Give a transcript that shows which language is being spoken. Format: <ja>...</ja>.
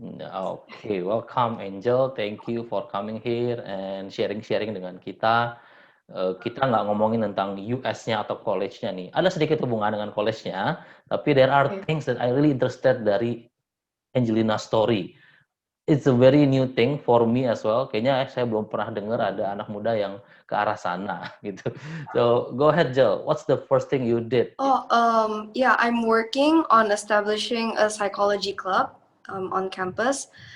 <en>Oke, welcome Angel. Thank you for coming here and sharing-sharing</en> <id>dengan kita. Kita nggak ngomongin tentang US-nya atau college-nya nih. Ada sedikit hubungan dengan college-nya, tapi</id> <en>there are Okay. things that I really interested dari Angelina story. It's a very new thing for me as well.</en> <id>Kayaknya saya belum pernah dengar ada anak muda yang ke arah sana gitu.</id> <en>So go ahead, Jel. What's the first thing you did? Yeah, I'm working on establishing a psychology club on campus.</en>